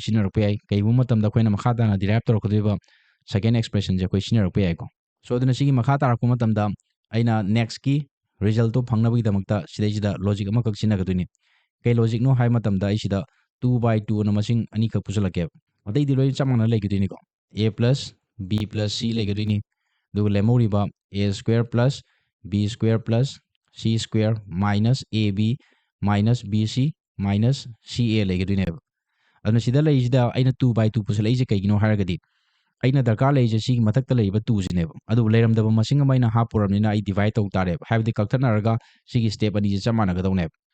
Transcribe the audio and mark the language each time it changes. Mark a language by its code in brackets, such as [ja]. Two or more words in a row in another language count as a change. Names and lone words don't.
[mni] ꯁꯤꯖꯤꯟꯅꯔꯛꯄ ꯌꯥꯏ ꯀꯩꯒꯨꯝꯕ ꯃꯇꯝꯗ ꯑꯩꯈꯣꯏꯅ ꯃꯈꯥ ꯇꯥꯅ ꯗꯤꯔꯥꯏꯞ ꯇꯧꯔꯛꯀꯗꯣꯏꯕ [en] second expression [mni] ꯑꯩꯈꯣꯏ ꯁꯤꯖꯤꯟꯅꯔꯛꯄ ꯌꯥꯏꯀꯣ ꯁꯣ ꯑꯗꯨꯅ ꯁꯤꯒꯤ ꯃꯈꯥ ꯇꯥꯔꯛꯄ ꯃꯇꯝꯗ ꯑꯩꯅ ꯅꯦꯛꯁꯀꯤ ꯔꯤꯖꯜꯇꯣ ꯐꯪꯅꯕꯒꯤꯗꯃꯛꯇ ꯁꯤꯗꯩꯁꯤꯗ ꯂꯣꯖꯤꯛ ꯑꯃꯈꯛ ꯁꯤꯖꯤꯟꯅꯒꯗꯣꯏꯅꯤ ꯀꯩ ꯂꯣꯖꯤꯛꯅꯣ ꯍꯥꯏꯕ ꯃꯇꯝꯗ ꯑꯩ ꯁꯤꯗ 2/2 ꯑꯅ ꯃꯁꯤꯡ ꯑꯅꯤꯈꯛ ꯄꯨꯁꯤꯜꯂꯛꯀꯦꯕ ꯑꯇꯩꯗꯤ ꯂꯣꯏꯅ ꯆꯞ ꯃꯥꯟꯅ ꯂꯩꯒꯗꯣꯏꯅꯤꯀꯣ [en] a plus b plus c [mni] ꯂꯩꯒꯗꯣꯏꯅꯤ ꯑꯗꯨꯒ ꯂꯦꯝꯍꯧꯔꯤꯕ [en] a square plus b square plus c square minus ab minus bc minus ca [mni] ꯂꯩꯒꯗꯣꯏꯅꯦꯕ ꯑꯗꯨꯅ ꯁꯤꯗ ꯂꯩꯔꯤꯁꯤꯗ ꯑꯩꯅ 2/2 ꯄꯨꯁꯤꯜꯂꯛꯏꯁꯦ ꯀꯩꯒꯤꯅꯣ ꯍꯥꯏꯔꯒꯗꯤ ꯑꯩꯅ ꯗꯔꯀꯥꯔ ꯂꯩꯔꯤꯁꯦ ꯁꯤꯒꯤ ꯃꯊꯛꯇ ꯂꯩꯔꯤꯕ 2ꯁꯤꯅꯦꯕ ꯑꯗꯨꯕꯨ ꯂꯩꯔꯝꯗꯕ ꯃꯁꯤꯡ ꯑꯃ ꯑꯩꯅ ꯍꯥꯞꯄꯨꯔꯕꯅꯤꯅ ꯑꯩ ꯗꯤꯚꯥꯏꯠ ꯇꯧ ꯇꯥꯔꯦꯕ ꯍꯥꯏꯕꯗꯤ ꯀꯛꯊꯠꯅꯔꯒ ꯁꯤꯒꯤ ꯁ꯭ꯇꯦꯞ ꯑꯅꯤꯁꯦ ꯆꯞ ꯃꯥꯟꯅꯒꯗꯧꯅꯦꯕ